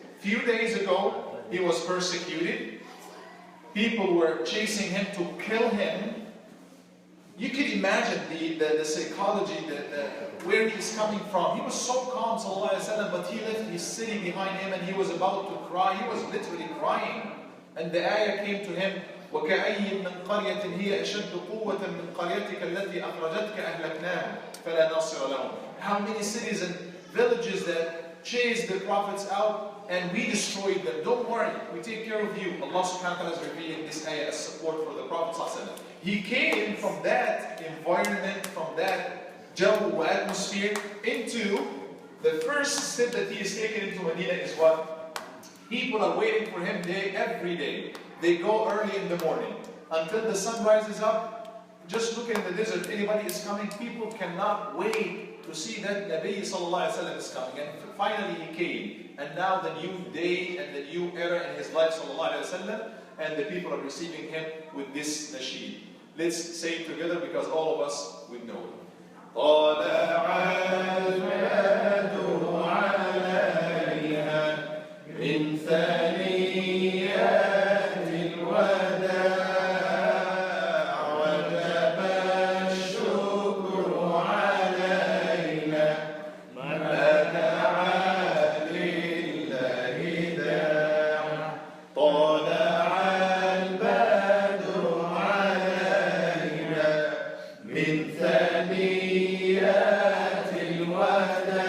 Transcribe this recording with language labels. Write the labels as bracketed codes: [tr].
[en] Few days ago, he was persecuted. People were chasing him to kill him. You can imagine the psychology, where he's coming from. He was so calm, sallallahu alayhi wa sallam, but he left his city behind him, and he was about to cry. He was literally crying. [ar] And the ayah came to him, وَكَأَيٍّ مِّن قَرْيَةٍ هِيَ أَشَدُّ قُوَّةً مِّن قَرْيَتِكَ الَّتِي أَخْرَجَتْكَ أَهْلَكْنَاهُمْ فَلَا نَاصِرَ لَهُمْ. [en] How many cities and villages that chased the prophets out and we destroyed them. Don't worry, we take care of you. Allah subhanahu wa ta'ala is revealing this ayah as support for the Prophet sallallahu alaihi wasallam. He came from that environment, from that jaw atmosphere into the first step that he is taken into Medina is what? People are waiting for him every day. They go early in the morning until the sun rises up. Just look in the desert, anybody is coming, people cannot wait to see that Nabi sallallahu alaihi wasallam is coming. And finally he came. And now the new day and the new era in his life sallallahu alaihi wasallam, and the people are receiving him with this nasheed. Let's say it together because all of us would know it. [ar] طلع البدر علينا من ثنيات الوداع وجب الشكر علينا ما دعا لله داع طلع البدر علينا من ثنيات الوداع